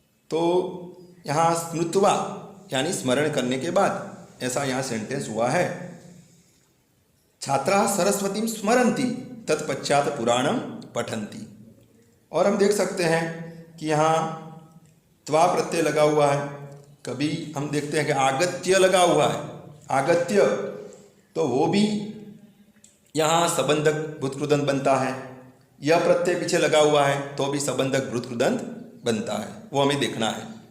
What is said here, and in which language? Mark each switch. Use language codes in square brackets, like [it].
[hi] तो यहाँ स्मृत्वा यानी स्मरण करने के बाद, ऐसा यहाँ सेंटेंस हुआ है। [sa] छात्राः सरस्वतीं स्मरन्ति तत्पश्चात पुराणम पठन्ति। [hi] और हम देख सकते हैं कि यहाँ त्वा प्रत्यय लगा हुआ है। कभी हम देखते हैं कि आगत्य लगा हुआ है, आगत्य, तो वो भी यहाँ सबंधक भूत कुदंत बनता है। यह प्रत्यय पीछे लगा हुआ है तो भी सबंधक भूत कुदंत बनता है, वो हमें देखना है।